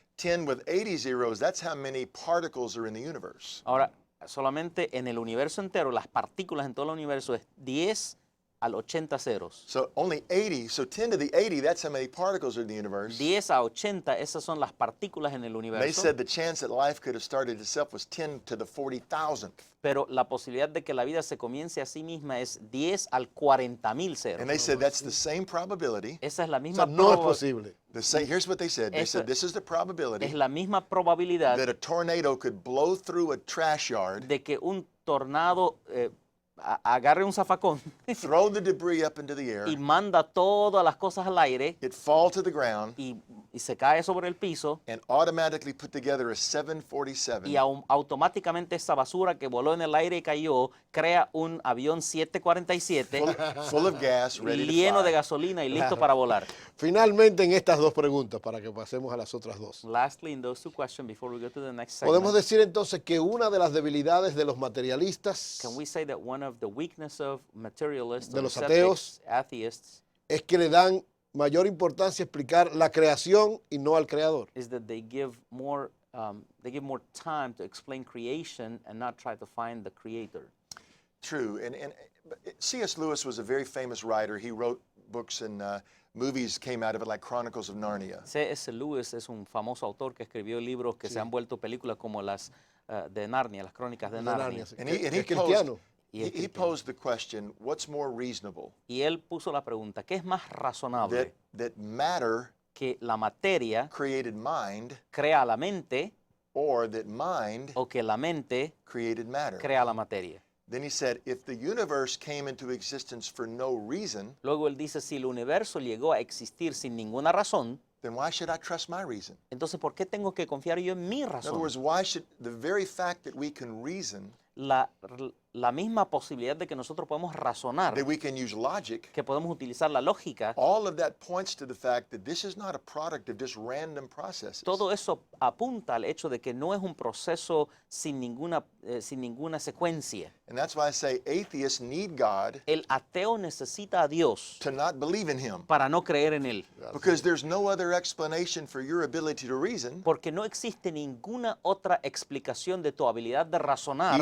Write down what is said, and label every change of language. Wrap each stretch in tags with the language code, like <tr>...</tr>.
<en>10 with 80 zeros, that's how many particles are in the universe.</en> <es>Ahora, solamente en el universo entero, las partículas en todo el universo es 10 al 80 ceros.</es> <en>So only 80, so 10 to the 80, that's how many particles are in the universe.</en> <es>10 a 80, esas son las partículas en el</es> <en>They</en> <es>universo.</es> <en>said the chance that life could have started itself was 10 to the 40,000th.</en> <es>Pero la posibilidad de que la vida se comience a sí misma es 10 al 40,000 ceros.</es> <en>And they said that's the same probability.</en> <es>Esa es la O misma, sea, no es posible.</es> <en>Here's what they said. They</en> <es>Eso-</es> <en>said this is the probability</en> <es>es la misma probabilidad</es> <en>that a tornado could blow through a trash yard,</en> <es>de que un tornado agarre un zafacón</es> <en>throw the debris up into the</en> <es>y</es> <en>air,</en> <es>manda todas las cosas al aire</es> <en>it fall to the ground,</en> <es>y se cae sobre el piso</es> <en>and automatically put together a 747</en> <es>y automáticamente esa basura que voló en el aire y cayó crea un avión 747</es> <en>full of gas, ready to</en> <es>lleno de</es> <en>fly.</en> <es>gasolina y listo para volar. Finalmente, en estas dos preguntas, para que pasemos a las otras dos.</es> <en>Lastly, in those two questions before we go to the next</en> <es>Podemos</es> <en>segment,</en> <es>decir entonces que una de las debilidades de los materialistas</es> <en>can we say that one of the weakness of materialists,</en> <es>De</es> <en>or</en> <es>los</es> <en>skeptics, atheists,</en> <es>es que le dan mayor importancia a explicar la creación y no al creador.</es> <en>is that they give more time to explain creation and not try to find the creator. True. And C.S. Lewis was a very famous writer. He wrote books and movies came out of it like Chronicles of Narnia. C.S.</en> <es>Lewis es un famoso autor que escribió libros que se han vuelto películas como las de Narnia, las crónicas de De Narnia. Narnia, sí.</es> <en>And</en> <es>Que-</es> <en>he</en> <es>que es</es> <en>posed,</en> <es>cristiano. Y es</es> <en>he posed the question, what's more reasonable?</en> <es>Y él puso la pregunta, ¿qué es más razonable?</es> <en>That matter</en> <es>¿Que la materia</es> <en>created mind</en> <es>crea la mente</es> <en>or that mind</en> <es>o que la mente</es> <en>created matter?</en> <es>crea la materia?</es> <en>Then he said, if the universe came into existence for no reason,</en> <es>Luego él dice, si el universo llegó a existir sin ninguna razón,</es> <en>then why should I trust my reason?</en> <es>entonces ¿por qué tengo que confiar yo en mi</es> <en>In other</en> <es>razón?</es> <en>words, why should the very fact that we can reason</en> <es>la misma posibilidad de que nosotros podemos razonar,</es> <en>that we can use logic,</en> <es>que podemos utilizar la lógica,</es> <en>all of that points to the fact that this is not a product of just random processes.</en> <es>todo eso apunta al hecho de que no es un proceso sin ninguna secuencia.</es> <en>And that's why I say atheists need God</en> <es>El ateo necesita a Dios</es> <en>to not believe in him,</en> <es>para no creer en Él,</es> <en>because there's no other explanation for your ability to reason,</en> <es>porque no existe ninguna otra explicación de tu habilidad de razonar,</es>